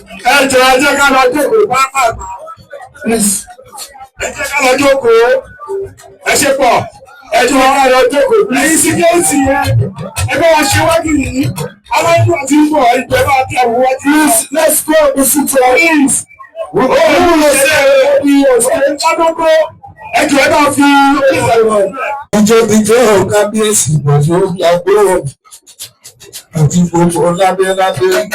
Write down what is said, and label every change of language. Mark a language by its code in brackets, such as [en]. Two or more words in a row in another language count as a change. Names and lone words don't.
[yo] Ẹ jọ̀ọ́, ẹ jẹ́ ká lọ jókòó, pápá. Please. Ẹ jẹ́ ká lọ jókòó. Ẹ ṣe pọ̀. Ẹ jọ̀ọ́, ká lọ jókòó. Ẹ̀yin síkírítì yẹn, ẹ bá wa ṣe wájú yìí. Aláìní àti ń bọ̀, ẹ jọ̀ọ́, ẹ bá wa tẹ àwọn wájú. [en] Please, let's go, the city. Please. We go to the city. [yo] Ẹ jọ̀ọ́, ẹ bá fi. Ìjọ, ìjọ, kábíyèsí, ìjọ, ìjọ, àti gbogbo lábẹ́ lábẹ́.